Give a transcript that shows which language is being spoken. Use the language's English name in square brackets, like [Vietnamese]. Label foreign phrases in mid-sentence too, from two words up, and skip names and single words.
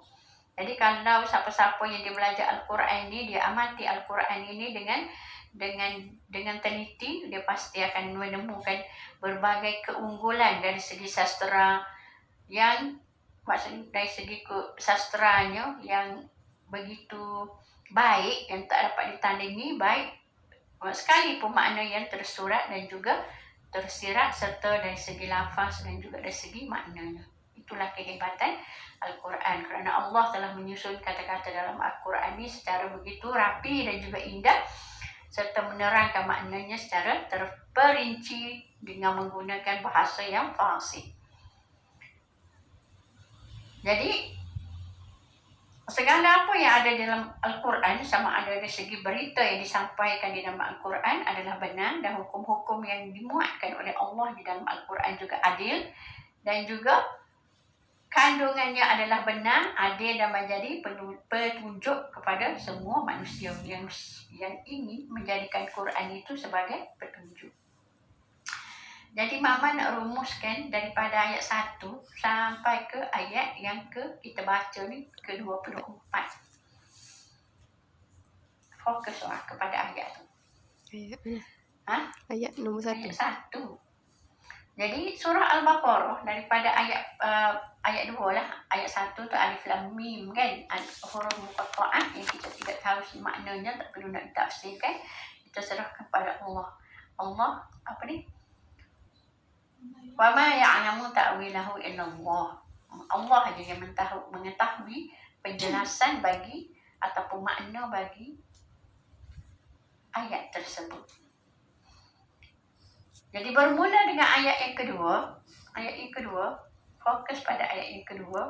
[Malay] Jadi kalau siapa-siapa yang dia belajar Al-Quran ini, dia amati Al-Quran ini dengan teliti, dia pasti akan menemukan berbagai keunggulan dari segi sastera, yang maksudnya dari segi sastranya yang begitu baik, yang tak dapat ditandingi, baik sekalipun makna yang tersurat dan juga tersirat, serta dari segi lafaz dan juga dari segi maknanya. Itulah kehebatan Al-Quran, kerana Allah telah menyusun kata-kata dalam Al-Quran ini secara begitu rapi dan juga indah, serta menerangkan maknanya secara terperinci dengan menggunakan bahasa yang fasih. Jadi segala apa yang ada dalam Al-Quran, sama ada dari segi berita yang disampaikan di dalam Al-Quran adalah benar, dan hukum-hukum yang dimuatkan oleh Allah di dalam Al-Quran juga adil, dan juga kandungannya adalah benar, adil, dan menjadi petunjuk kepada semua manusia yang ingin menjadikan Quran itu sebagai petunjuk. Jadi Mama nak rumuskan daripada ayat 1 sampai ke ayat yang kita baca ni, ke-24. Fokus kepada ayat tu. Ayat mana? Ayat nombor 1. Ayat 1. Jadi surah Al-Baqarah daripada ayat 2 lah. Ayat 1 tu alif lam mim kan, huruf muqatta'ah yang kita tidak tahu maknanya, tak perlu nak ditafsirkan, kita serahkan kepada Allah. Allah apa ni? [Arabic] وما يعلم تأويله إلا الله. [Malay] Allah saja yang mengetahui penjelasan bagi ataupun makna bagi ayat tersebut. Jadi bermula dengan ayat yang kedua. Ayat yang kedua, fokus pada ayat yang kedua.